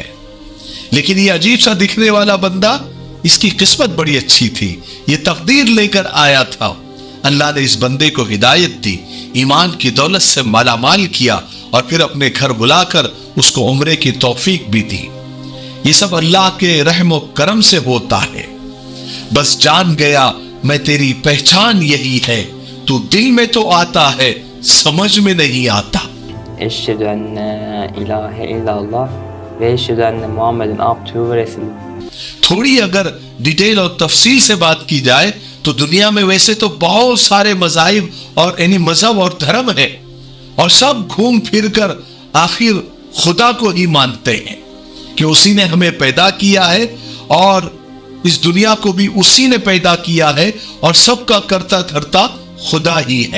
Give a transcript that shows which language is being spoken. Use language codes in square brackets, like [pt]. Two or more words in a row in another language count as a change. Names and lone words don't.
[ur] لیکن یہ عجیب سا دکھنے والا بندہ، اس کی قسمت بڑی اچھی تھی، یہ تقدیر لے کر آیا تھا، اللہ نے اس بندے کو ہدایت دی، ایمان کی دولت سے مالا مال کیا اور پھر اپنے گھر بلا کر اس کو عمرے کی توفیق بھی دی۔ یہ سب اللہ کے رحم و کرم سے ہوتا ہے۔ بس جان گیا میں تیری پہچان یہی ہے، تو دل میں تو آتا ہے سمجھ میں نہیں آتا۔ [ar] أشهد أن إله إلا الله وأشهد أن محمدا عبده ورسوله. [ur] تھوڑی اگر ڈیٹیل اور تفصیل سے بات کی جائے تو دنیا میں ویسے تو بہت سارے مذاہب اور یعنی مذہب اور دھرم ہے، اور سب گھوم پھر کر آخر خدا کو ہی مانتے ہیں کہ اسی نے ہمیں پیدا کیا ہے اور اس دنیا کو بھی اسی نے پیدا کیا ہے اور سب کا کرتا دھرتا خدا ہی ہے۔